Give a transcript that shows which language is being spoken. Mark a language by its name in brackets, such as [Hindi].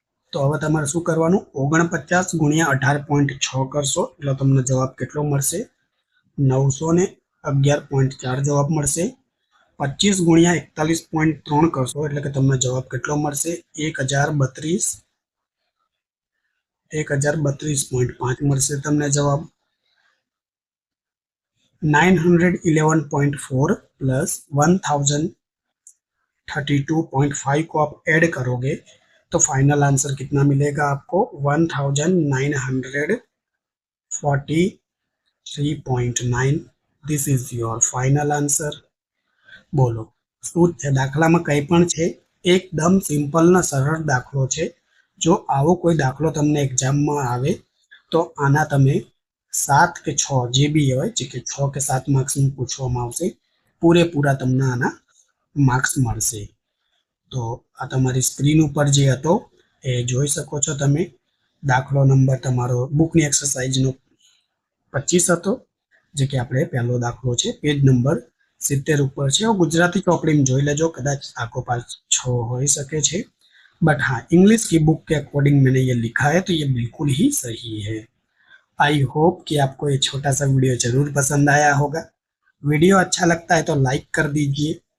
[Gujarati] તો હવે તમારે શું કરવાનું, 49 ગુણ્યા 18.6 કરશો એટલે તમને જવાબ કેટલો મળશે, 911.4 જવાબ મળશે. 25 ગુણ્યા 41.3 કરશો એટલે કે તમને જવાબ કેટલો મળશે, 1032.5 મળશે તમને જવાબ. [Hindi] 911.4 प्लस 1032.5 को आप ऐड करोगे तो फाइनल आंसर कितना मिलेगा आपको, 1943.9. [English] This is your final answer. [Gujarati] બોલો શું છે, દાખલામાં કંઈ પણ છે, એકદમ સિમ્પલ ને સરળ દાખલો છે. જો આવો કોઈ દાખલો તમને એક્ઝામમાં આવે તો આના તમે 7 કે 6 જે બી હોય, જે કે 6 કે 7 માર્ક્સનું પૂછવામાં આવશે, પૂરેપૂરા તમને આના માર્ક્સ મળશે. તો આ તમારી સ્ક્રીન ઉપર જે હતો એ જોઈ શકો છો તમે. દાખલો નંબર તમારો બુકની એક્સરસાઇઝનો 25 હતો, જે કે આપણે પહેલો દાખલો છે, પેજ નંબર 70 ઉપર છે. ગુજરાતી ચોપડીમાં જોઈ લેજો, કદાચ આખો પાછો હોઈ શકે છે, [Hindi] बट हाँ इंग्लिश की बुक के अकॉर्डिंग मैंने ये लिखा है तो ये बिल्कुल ही सही है. आई होप कि आपको ये छोटा सा वीडियो जरूर पसंद आया होगा. वीडियो अच्छा लगता है तो लाइक कर दीजिए